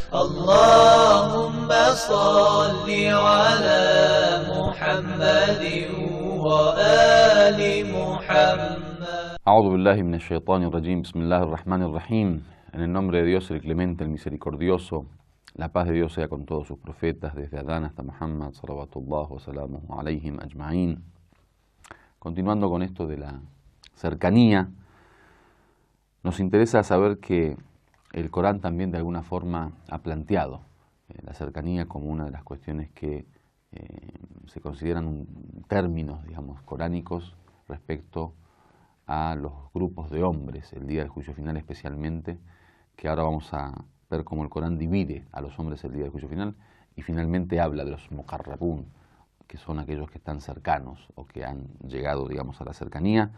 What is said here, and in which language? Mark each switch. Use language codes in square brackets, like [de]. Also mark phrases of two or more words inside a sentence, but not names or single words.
[ar] اللهم صل على محمد وآل محمد. أعوذ بالله من الشيطان الرجيم. بسم الله الرحمن الرحيم. [es] En el nombre de Dios, el clemente, el misericordioso, la paz de Dios sea con todos sus profetas, desde Adán hasta Muhammad, [ar] صلوات الله وسلامه عليهم أجمعين. [es] Continuando con esto de la cercanía, nos interesa saber que el Corán también de alguna forma ha planteado la cercanía como una de las cuestiones que se consideran términos, digamos, coránicos respecto a los grupos de hombres, el día del juicio final especialmente, que ahora vamos a ver cómo el Corán divide a los hombres el día del juicio final y finalmente habla de los muqarrabun, que son aquellos que están cercanos o que han llegado, digamos, a la cercanía.